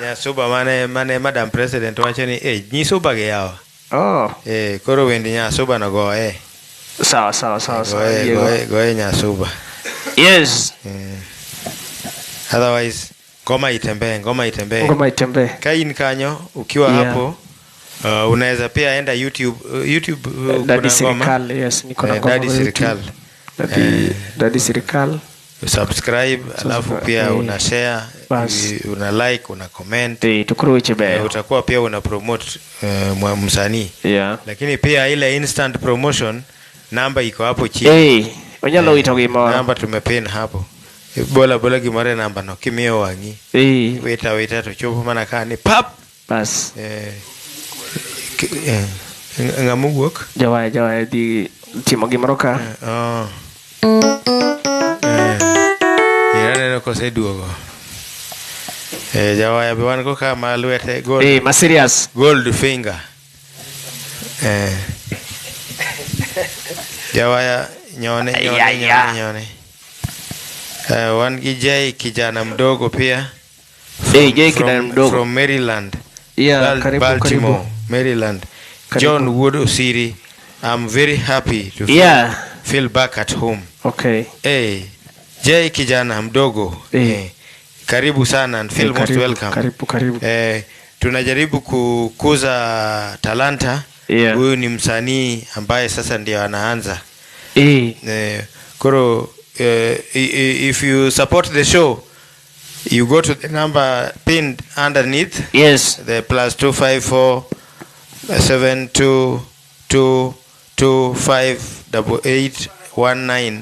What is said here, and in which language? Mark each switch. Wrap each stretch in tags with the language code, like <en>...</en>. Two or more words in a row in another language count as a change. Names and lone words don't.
<luo>Nyasuba mane Madam President wacho ni Nyisuba ge yawa. Oh. Koro wendi Nyasuba no go</luo> <sw>Sawa.</sw> <luo>Go Nyasuba.</luo> <en>Yes.</en> <sw>Otherwise ngoma itembee.</sw> <luo>Ka in kanyo</luo> <sw>ukiwa hapo unaweza pia enda YouTube Daddy Serikal. Yes, niko na ngoma. Daddy Serikal. Subscribe, alafu pia una share, una like, una comment. Utakuwa pia una promote msanii. Lakini pia ile</sw> <en>instant promotion</en> <sw>namba iko hapo chini.</sw> <luo>Onyalo wito gimoro.</luo> <sw>Namba tumepin hapo.</sw> <luo>Bola gimore namba no kimio wangi. Weta to chopo mana kani pap.</luo> <sw>Bas.</sw> <luo>Ngamuok. Jawaya di timo gimoro ka. Neno kose duogo. Jawaya be wan go ka malwete gold. Ma serious.</luo> <en>Gold finger.</en> <luo>Jawaya nyone. Wan gi</luo> <sw>Jay kijana mdogo pia. Jay kijana mdogo</sw> <en>from Maryland. Baltimore, Maryland. John Wood Osiri. I'm very happy to feel back at home. Okay.</en> <sw>Jay kijana mdogo. Karibu sana</sw> <en>and feel most welcome.</en> <sw>Karibu. Tunajaribu kukuza talanta. Huyu ni msanii ambaye sasa ndio anaanza.</sw> <en>Koro if you support the show, you go to the number pinned underneath. Yes. The +254 722258819.</en>